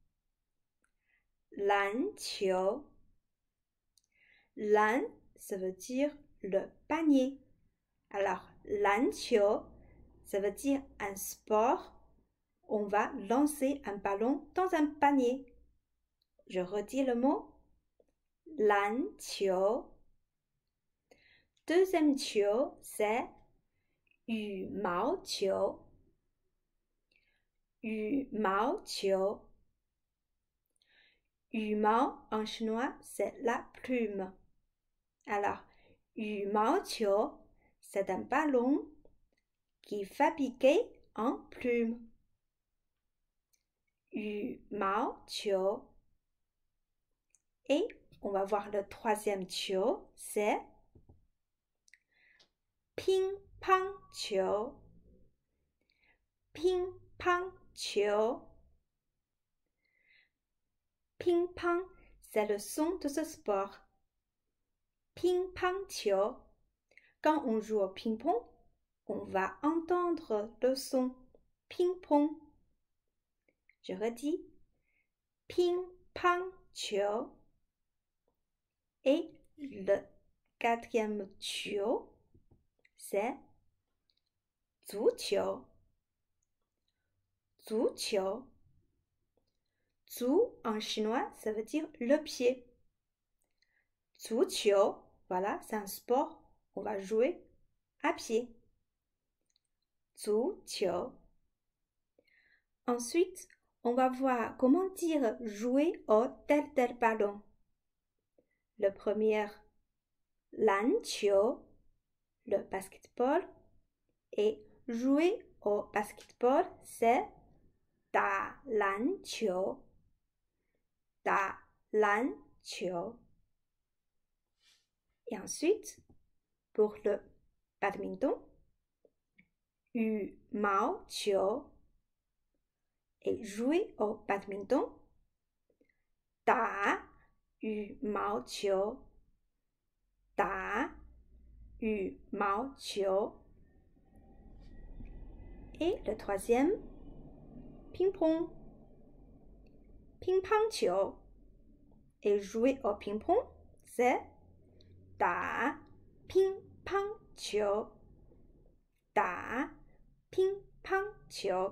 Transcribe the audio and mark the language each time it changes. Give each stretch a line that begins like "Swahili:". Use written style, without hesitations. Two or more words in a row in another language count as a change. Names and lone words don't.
French: Lan, ça veut dire le panier. Alors, 篮球, ça veut dire un sport. On va lancer un ballon dans un panier. Je redis le mot. 篮球. Deuxième 球, c'est 羽毛球. 羽毛球. 羽毛 en chinois, c'est la plume. Alors, 羽毛球, c'est un ballon qui est fabriqué en plume. 羽毛球. Et on va voir le troisième 球, c'est 乒乓球. 乒乓球. Ping-pong, c'est le son de ce sport. Ping-pong 球. Quand on joue au ping-pong, on va entendre le son ping-pong. Je redis. Ping-pong 球. Et le quatrième 球, c'est 足球. 足球. 足 en chinois, ça veut dire le pied. 足球, voilà, c'est un sport, on va jouer à pied. 足球. Ensuite, on va voir comment dire jouer au tel ballon. Le premier, 篮球, le basketball. Et jouer au basketball, c'est
Chinese: 打篮球. 打篮球.
French: Et ensuite, pour le badminton, 羽毛球. Et jouer au badminton,
Chinese: 打羽毛球. 打羽毛球.
French: Et le troisième, ping-pong. Ping-pong 球. Et jouer au ping-pong, c'est
Chinese: 打乒乓球. 打乒乓球.